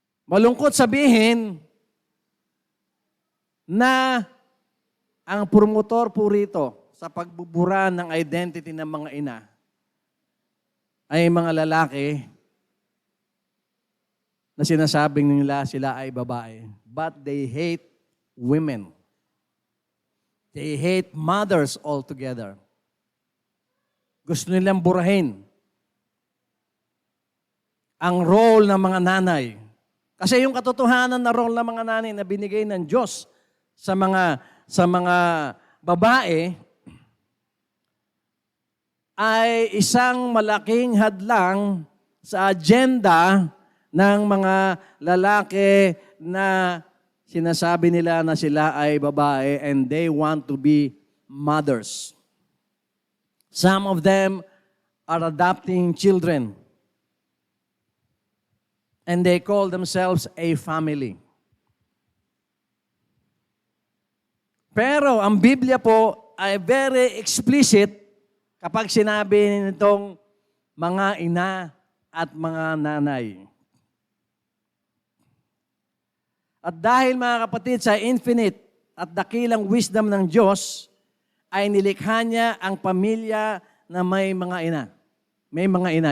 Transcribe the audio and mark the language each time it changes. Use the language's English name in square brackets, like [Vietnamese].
[Filipino] Malungkot sabihin na ang promotor po rito sa pagbubura ng identity ng mga ina ay mga lalaki na sinasabing nila sila ay babae. [English] But they hate women. They hate mothers altogether. [Filipino] Gusto nilang burahin ang role ng mga nanay. Kasi yung katotohanan na role ng mga nanay na binigay ng Diyos sa mga babae ay isang malaking hadlang sa agenda ng mga lalaki na sinasabi nila na sila ay babae [English] and they want to be mothers. Some of them are adopting children and they call themselves a family. [Filipino] Pero ang Biblia po ay [English] very explicit [Filipino] kapag sinabi nitong mga ina at mga nanay. At dahil mga kapatid sa infinite at dakilang wisdom ng Diyos, ay nilikha niya ang pamilya na may mga ina. May mga ina.